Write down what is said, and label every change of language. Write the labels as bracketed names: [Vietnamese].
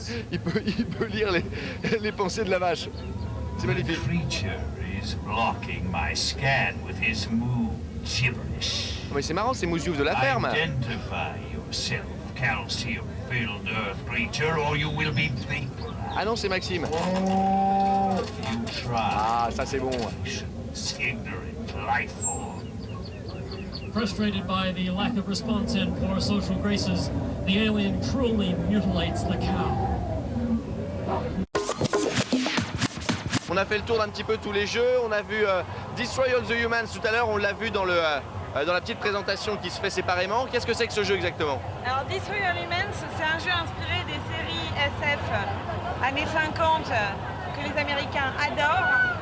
[French] Il peut lire les pensées de la vache. C'est magnifique. [English] Blocking my scan with his moo gibberish. [French] Mais c'est marrant, c'est Mouziouf de la ferme. [English] Identify yourself, calcium-filled earth creature, or you will be vaporized. [French] Ah non, c'est Maxime. [English] You try. [French] Ah, ça c'est bon. [English] Ignorant life form. Frustrated by the lack of response and poor social graces, the alien cruelly mutilates the cow. [French] On a fait le tour d'un petit peu tous les jeux, on a vu Destroy All the Humans tout à l'heure, on l'a vu dans la petite présentation qui se fait séparément. Qu'est-ce que c'est que ce jeu exactement? Alors Destroy All Humans, c'est un jeu inspiré des séries SF années 50 que les Américains adorent.